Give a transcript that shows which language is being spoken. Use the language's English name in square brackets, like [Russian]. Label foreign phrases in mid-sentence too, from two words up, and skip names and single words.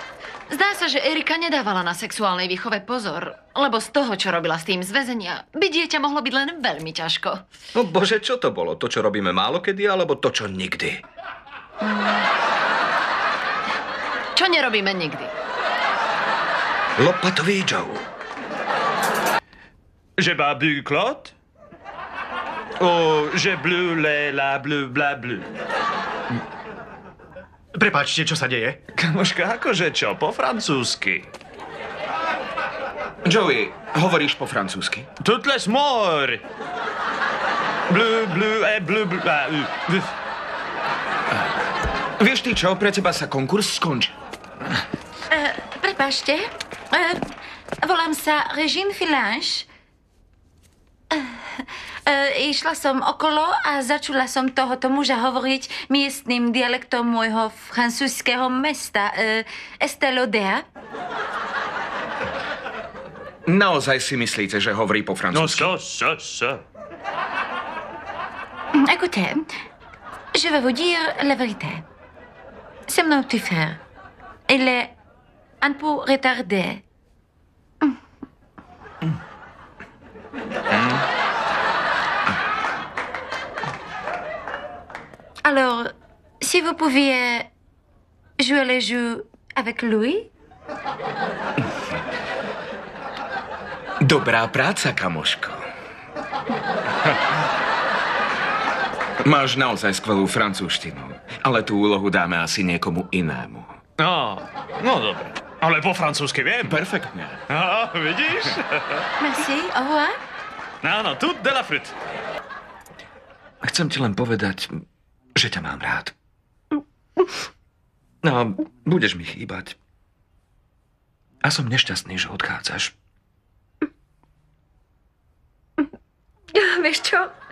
[Slovak] Zdá sa, že Erika nedávala na sexuálnej výchove pozor, lebo z toho, čo robila s tým z väzenia, by dieťa mohlo byť len veľmi ťažko. No bože, čo to bolo? To, čo robíme málokedy, alebo to, čo nikdy? Čo nerobíme nikdy? Lopatový Joe. Je bas bu Claude? Oh, je bleu, la bleu, bla bleu. Prepáčte, čo sa deje? Kamoška, akože čo? Po francúzsky. Joey, hovoríš po francúzsky? [French] Toutes les morts. Bleu, bleu, bleu, bleu. [Slovak] Vieš ty čo, pre teba sa konkurs skončil. Prepáčte, volám sa Regine Filange. Išla som okolo a začula som tohoto muža hovoriť miestnym dialektom môjho francúzského mesta, Estelodea. Naozaj si myslíte, že hovorí po francúzsky? No, [French] Écoutez, je vais vous dire la vérité. C'est mon petit frère. Il est un peu retardé. Alors, si vous pouviez jouer le jeu avec lui? [Slovak] Dobrá práca, kamoško. Máš naozaj skvelú francúzštinu, ale tú úlohu dáme asi niekomu inému. No dobre. Ale po francúzsky viem. Perfektne. Vidíš? [French] Merci, au revoir. Áno, tout de la fruit. [Slovak] Chcem ti len povedať, že ťa mám rád. No, budeš mi chýbať. A som nešťastný, že odchádzaš. Vieš čo?